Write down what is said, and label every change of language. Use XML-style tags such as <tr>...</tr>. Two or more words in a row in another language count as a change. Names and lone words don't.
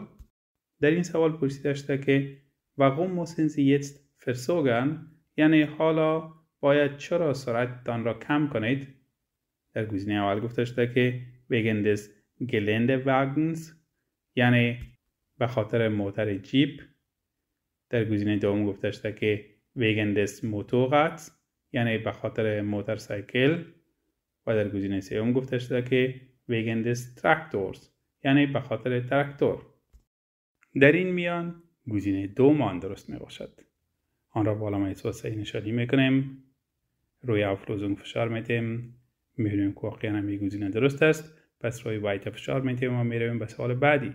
<fa>در این سوال پرسیده شده که</fa> <de>warum müssen Sie jetzt verzögern</de> <fa>یعنی حالا باید چرا سرعتتان را کم کنید. در گزینه اول گفته شده که</fa> <de>wegen des Geländewagens</de> <fa>یعنی به خاطر موتر جیپ. در گزینه دوم گفته شده که</fa> <de>wegen des Motorrads</de> <fa>یعنی به خاطر موتورسایکل و در گزینه سوم گفته شده که</fa> <de>wegen des Traktors</de> <fa>یعنی به خاطر تراکتور. در این میان گزینه دوم آن درست می باشد. آن را بالا اثبات صحیح نشانی میکنیم. روی Auflösung فشار میتیم. می‌بینیم که واقعا هم این گزینه درست است. پس روی وایت فشار می‌دیم و می‌رویم به سوال بعدی.</fa>